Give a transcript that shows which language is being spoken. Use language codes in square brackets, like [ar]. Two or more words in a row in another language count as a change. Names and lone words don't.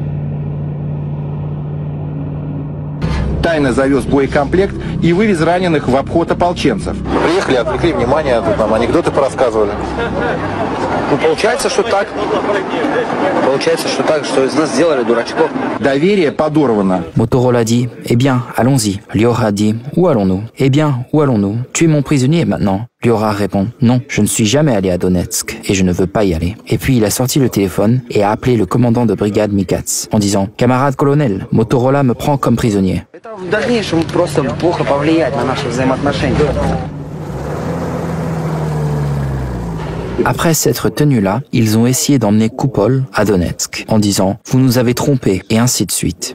[ru] Тайно завез боекомплект и вывез раненых в обход ополченцев. Приехали, отвлекли внимание, тут нам анекдоты порассказывали. Ну, получается, что так. Получается, что так, что из нас сделали дурачков. Доверие подорвано. [fr] Motorola dit « Eh bien, allons-y ». Liora dit « Où allons-nous ?»« Eh bien, où allons-nous ? Tu es mon prisonnier maintenant ». Liora répond « Non, je ne suis jamais allé à Donetsk et je ne veux pas y aller ». Et puis il a sorti le téléphone et a appelé le commandant de brigade Mikats en disant « Camarade colonel, Motorola me prend comme prisonnier ». [ru] В дальнейшем просто плохо повлияет на наши взаимоотношения. [fr] Après s'être tenus là, ils ont essayé d'emmener Koupol à Donetsk en disant « Vous nous avez trompés » et ainsi de suite.